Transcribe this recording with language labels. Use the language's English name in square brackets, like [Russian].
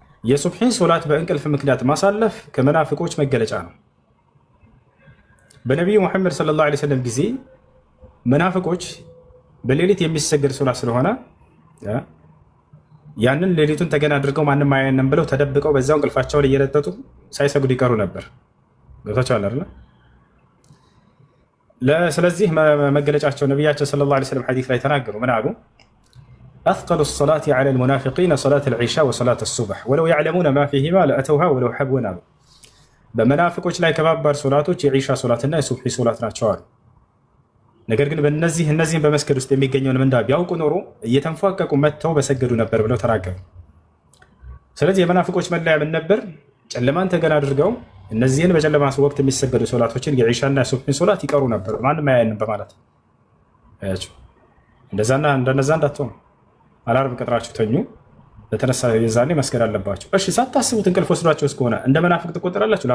[Amharic] የሱብሒን ሶላት በእንቅልፍ ምክንያት ማሳለፍ ከመናፍቆች መገለጫ ነው። በነቢዩ ሙሐመድ ሰለላሁ ዐለይሂ ወሰለም ጊዜ መናፍቆች በሌሊት የሚሰገድ ሶላት ስለሆነ ያንን ሌሊቱን ተገና አድርገው ማንም አያየንም ብለው ተደብቀው በዛው እንቅልፋቸውን እየረጠጡ ሳይሰግዱ ይቀሩ ነበር። ገብታችኋል አይደል? ስለዚህ መገለጫቸው ነቢያችን ሰለላሁ ዐለይሂ ወሰለም ሐዲስ ላይ ተናገሩ። ምን አሉ? [Arabic] أثقل الصلاة على المنافقين صلاة العشاء وصلاة الصبح ولو يعلمون ما فيهما لأتوها ولو حبوا نابوا. [Amharic] በመናፍቆች ላይ ከባባድ ሶላቶች የዒሻ ሶላትና የሱብሒ ሶላት ናቸው አሉ። ነገር ግን እነዚህን በመስገድ ውስጥ የሚገኘውን ምንዳ ቢያውቁ ኖሮ እየተንፏቀቁ መጥተው በሰገዱ ነበር ብለው ተናገሩ። ስለዚህ የመናፍቆች መለያ ምን ነበር? ጨለማን ተገና አድርገው እነዚህን በጨለማ ወቅት የሚሰገዱ ሶላቶችን የዒሻና የሱብሒን ሶላት ይቀሩ ነበር፣ ማንም አያየንም በማለት እንደነዛ እንዳትሆኑ አላርም ቀጥራችሁ ተኙ። በተነሳ የዛኔ መስገድ አለባችሁ። እሺ ሳታስቡት እንቅልፍ ወስዷቸው እስከሆነ እንደ መናፍቅ ትቆጠራላችሁ?